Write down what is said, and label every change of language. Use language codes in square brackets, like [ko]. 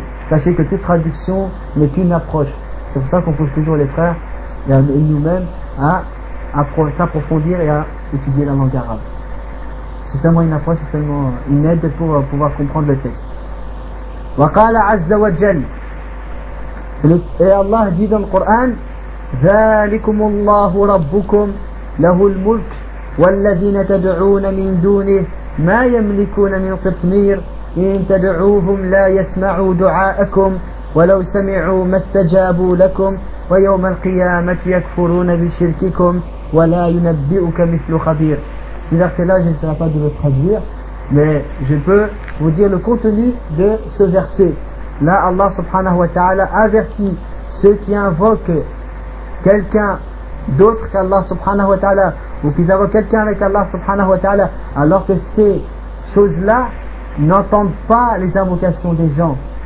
[fr] Sachez que toute traduction n'est qu'une approche. C'est pour ça qu'on pousse toujours les frères et nous-mêmes à s'approfondir et à étudier la langue arabe. C'est seulement une approche, c'est seulement une aide pour pouvoir comprendre le texte. [ar] Wa qala azza wa jal. [fr] Et Allah dit dans le Coran, [ar] ذَلِكُمُ اللَّهُ رَبُّكُمْ لَهُ الْمُلْكُ والذين تدعون من دونه ما يملكون من قطمير إن تدعوهم لا يسمعوا دعاءكم ولو سمعوا ما استجابوا لكم ويوم القيامة يكفرون بشرككم ولا ينبئك مثل خبير. [fr] Ce verset-là, je ne serai pas de le traduire, mais je peux vous dire le contenu de ce verset. Là, Allah subhanahu wa ta'ala avertit ceux qui invoquent quelqu'un d'autre qu'Allah subhanahu wa ta'ala, ou qu'ils invoquent quelqu'un avec Allah subhanahu wa ta'ala, alors que ces choses-là n'entendent pas les invocations des gens.